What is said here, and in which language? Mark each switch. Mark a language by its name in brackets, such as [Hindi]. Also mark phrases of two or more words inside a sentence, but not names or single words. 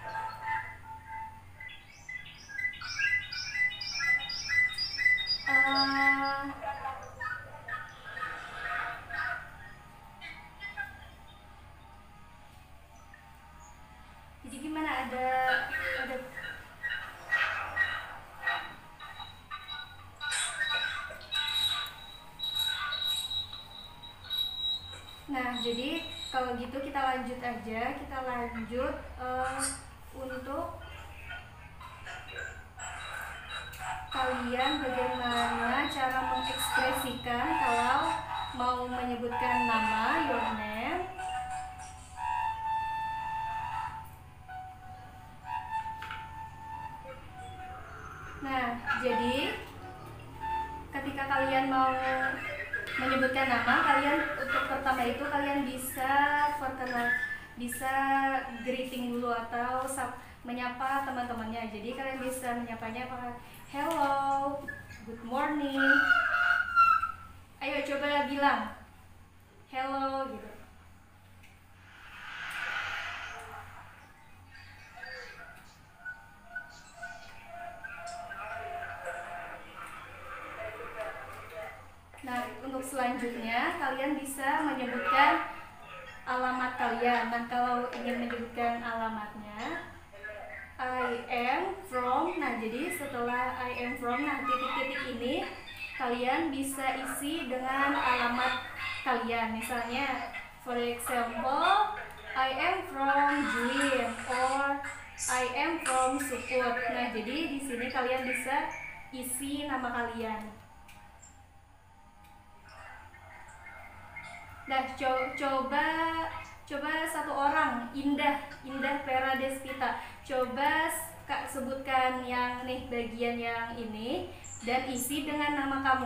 [Indonesian] Jadi gimana, ada Nah, jadi kalau gitu kita lanjut aja. Kita lanjut untuk kalian bagaimana cara mengekspresikan kalau mau menyebutkan nama, [English] your name. [Indonesian] Nah, jadi ketika kalian mau menyebutkan nama, kalian untuk pertama itu kalian bisa greeting dulu atau menyapa teman-temannya. Jadi kalian bisa menyapanya pakai hello, [English] good morning. [Indonesian] Ayo coba bilang hello gitu. Nah, untuk selanjutnya kalian bisa menyebutkan alamat kalian. Nah, kalau ingin menyebutkan alamatnya, [English] I am from. [Indonesian] Nah, jadi setelah [English] I am from, [Indonesian] nah titik-titik ini kalian bisa isi dengan alamat kalian. Misalnya, [English] for example, I am from Juin or I am from Sukut. [Indonesian] Nah, jadi di sini kalian bisa isi nama kalian. Nah, coba satu orang, Indah Vera Despita. Coba Kak sebutkan yang nih bagian yang ini dan isi dengan nama kamu.